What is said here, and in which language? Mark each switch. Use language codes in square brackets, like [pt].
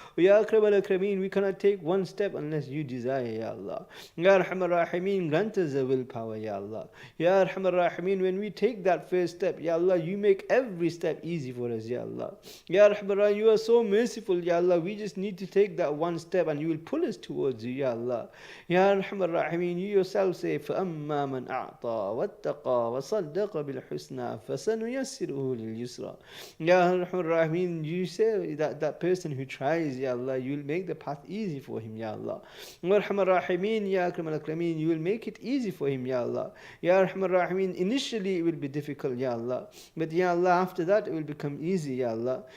[en] Ya Akram al-Akrameen, we cannot take one step unless you desire, Ya Allah. Ya Rahman Rahimeen, grant us the willpower, Ya Allah. Ya Rahman Rahimeen, when we take that first step, Ya Allah, you make every step easy for us, Ya Allah. Ya Rahman Rahim, you are so merciful, Ya Allah. We just need to take that one step and you will pull us towards you, Ya Allah. [ar] Ya Rahman Rahim, [en] you yourself say, [ar] فَأَمَّا مَنْ أَعْطَى وَاتَّقَى وَصَدَّقَ بِالْحُسْنَى فَسَنُيَسِّرُهُ لِلْيُسْرَى. [en] Ya Rahman Rahim, you say that person who tries, Ya Allah, you will make the path easy for him, Ya Allah. Ya Rahman Rahim, Ya Akram al-Akrameen, you will make it easy for him, Ya Allah. Ya Rahman Rahim, initially it will be difficult, Ya Allah. But Ya Allah, after that it will become easy, Ya Allah.